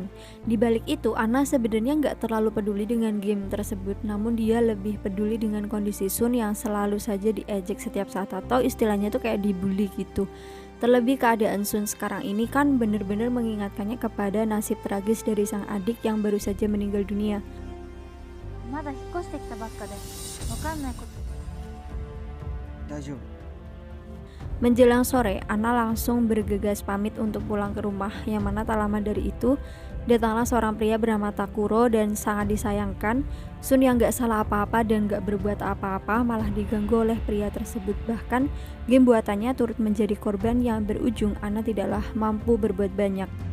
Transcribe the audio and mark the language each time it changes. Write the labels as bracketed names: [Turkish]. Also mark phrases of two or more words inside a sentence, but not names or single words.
[Indonesian] Di balik itu, Anna sebenarnya nggak terlalu peduli dengan game tersebut, namun dia lebih peduli dengan kondisi Sun yang selalu saja diejek setiap saat atau istilahnya tuh kayak dibully gitu. Terlebih keadaan Sun sekarang ini kan bener-bener mengingatkannya kepada nasib tragis dari sang adik yang baru saja meninggal dunia. [Japanese] まだ引っ越してきたばっかでわかんないこと。大丈夫。 [Indonesian] Menjelang sore, Anna langsung bergegas pamit untuk pulang ke rumah, yang mana tak lama dari itu datanglah seorang pria bernama Takuro dan sangat disayangkan. Sun yang gak salah apa-apa dan gak berbuat apa-apa malah diganggu oleh pria tersebut. Bahkan game buatannya turut menjadi korban yang berujung Anna tidaklah mampu berbuat banyak.